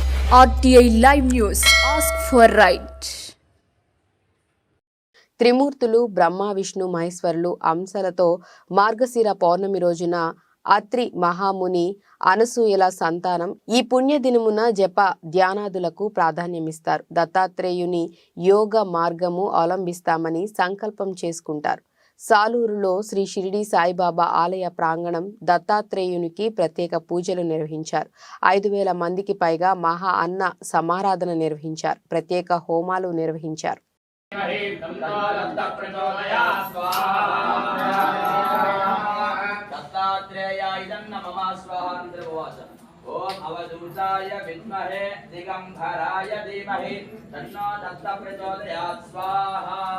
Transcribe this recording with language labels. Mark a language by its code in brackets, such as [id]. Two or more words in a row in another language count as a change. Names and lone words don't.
[en] RTI Live News. Ask for right. [te] త్రిమూర్తులు బ్రహ్మ విష్ణు మహేశ్వరులు అంశలతో మార్గశిర పౌర్ణమి రోజున అత్రి మహాముని అనసూయల సంతానం ఈ పుణ్య దినమున జప ధ్యానాదులకు ప్రాధాన్యమిస్తారు. దత్తాత్రేయుని యోగ మార్గము అవలంబిస్తామని సంకల్పం చేసుకుంటారు. సాలూరులో శ్రీ షిరిడి సాయిబాబా ఆలయ ప్రాంగణం దత్తాత్రేయునికి ప్రత్యేక పూజలు నిర్వహించారు. 5,000 మందికి పైగా మహా అన్న సమారాధన నిర్వహించారు. ప్రత్యేక హోమాలు నిర్వహించారు. [sa] ओम अवधूताय विद्महे दिगंबराय धीमहि तन्नो दत्त प्रचोदयात् स्वाहा